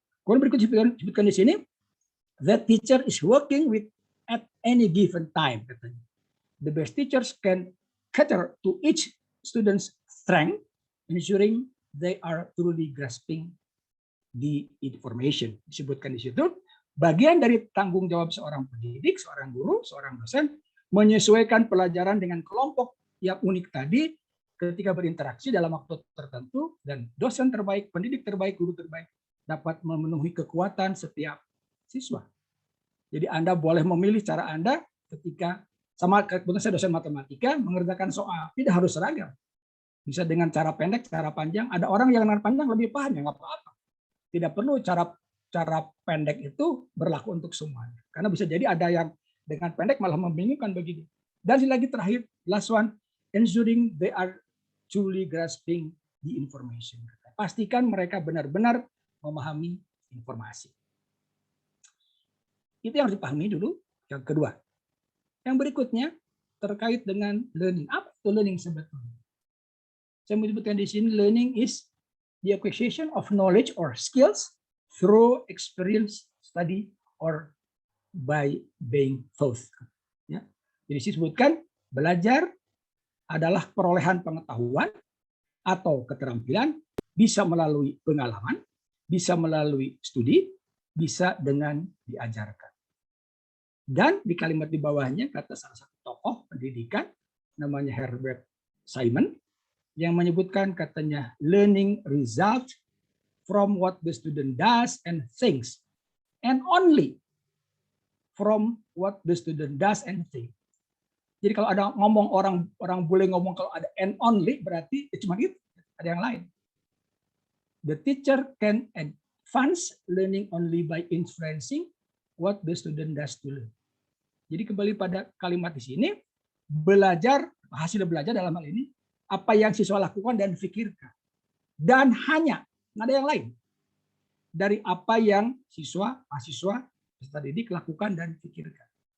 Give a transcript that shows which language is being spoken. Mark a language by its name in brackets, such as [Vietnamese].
[Indonesian] Kemudian berikut disebutkan di sini, [English] that teacher is working with at any given time. [Indonesian] Katanya. [English] The best teachers can cater to each student's strength, ensuring they are truly grasping the information. [Indonesian] Disebutkan di situ, bagian dari tanggung jawab seorang pendidik, seorang guru, seorang dosen, menyesuaikan pelajaran dengan kelompok yang unik tadi ketika berinteraksi dalam waktu tertentu, dan dosen terbaik, pendidik terbaik, guru terbaik dapat memenuhi kekuatan setiap siswa. Jadi Anda boleh memilih cara Anda ketika sama kebetulan saya dosen matematika mengerjakan soal, tidak harus seragam. Bisa dengan cara pendek, cara panjang. Ada orang yang cara panjang lebih paham, ya nggak apa-apa. Tidak perlu cara pendek itu berlaku untuk semuanya. Karena bisa jadi ada yang dengan pendek malah membingungkan begini. Dan lagi terakhir, [English] last one, ensuring they are truly grasping the information. [Indonesian] Pastikan mereka benar-benar memahami informasi. Itu yang harus dipahami dulu. Yang kedua. Yang berikutnya terkait dengan learning. Apa itu learning sebetulnya? Saya menyebutkan di sini [English] learning is the acquisition of knowledge or skills through experience, study, or by being taught. [Indonesian] Ya. Jadi disebutkan belajar adalah perolehan pengetahuan atau keterampilan, bisa melalui pengalaman, bisa melalui studi, bisa dengan diajarkan. Dan di kalimat di bawahnya kata salah satu tokoh pendidikan namanya Herbert Simon yang menyebutkan katanya [English] learning result from what the student does and thinks and only from what the student does and think. [Indonesian] Jadi kalau ada ngomong orang boleh ngomong kalau ada and only berarti cuma itu, ada yang lain. [English] The teacher can advance learning only by influencing what the student does to learn. [Indonesian] Jadi kembali pada kalimat di sini, belajar, hasil belajar dalam hal ini, apa yang siswa lakukan dan pikirkan. Dan hanya, nggak ada yang lain. Dari apa yang mahasiswa, peserta didik lakukan dan pikirkan.